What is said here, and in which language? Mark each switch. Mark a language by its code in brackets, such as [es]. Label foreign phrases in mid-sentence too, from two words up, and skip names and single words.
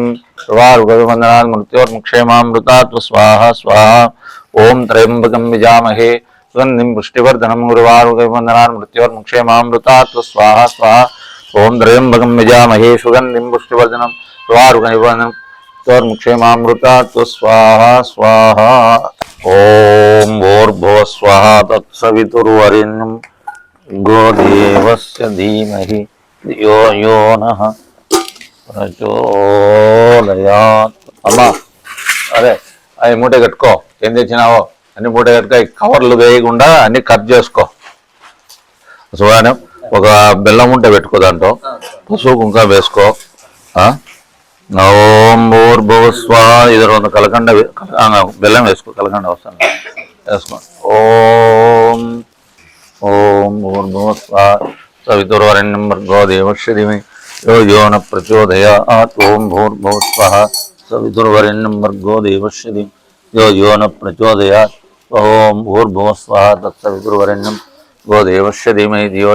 [sa] प्रवारुकविवन्दनात् मृत्योर्मुक्षयमामृतात् स्वाहा स्वाहा ओम त्र्यंबकं यजामहे सुगंधिं पुष्टिवर्धनं प्रवारुकविवन्दनात् मृत्योर्मुक्षयमामृतात् स्वाहा स्वाहा ओम त्र्यंबकं यजामहे सुगंधिं पुष्टिवर्धनं प्रवारुकविवन्दनात् मृत्योर्मुक्षयमामृतात् स्वाहा स्वाहा ओम भूर्भुवः स्वः तत्सवितुर्वरेण्यं गोदेवस्य धीमहि धियो यो नः [te] ప్రచోదయాత్ అమ్మా అరే అవి మూట కట్టుకో ఏం తెచ్చినావో అన్ని మూట కట్టుకో కవర్లు వేయకుండా అన్ని కట్ చేసుకో శుభానం ఒక బెల్లం ఉంటే పెట్టుకో దాంట్లో పసుపు కుంకుమ వేసుకో [sa] ओम भूर्भुवस्व [te] ఇద్దరు ಒಂದು కలకండ బెల్లం వేసుకో కలకండ వస్తాను వేసుకో [sa] ओम ओम भूर्भुवस्व सवितुर्वरेण्यं भर्गो देवस्य धीमहि यो यो न प्रचोदयात् ओम भूर्भुवः स्वः सवितुर्वरेण्यं भर्गो देवस्य धीमहि यो यो न प्रचोदयात् ओम भूर्भुवः स्वः तत्सवितुर्वरेण्यं भर्गो देवस्य धीमहि यो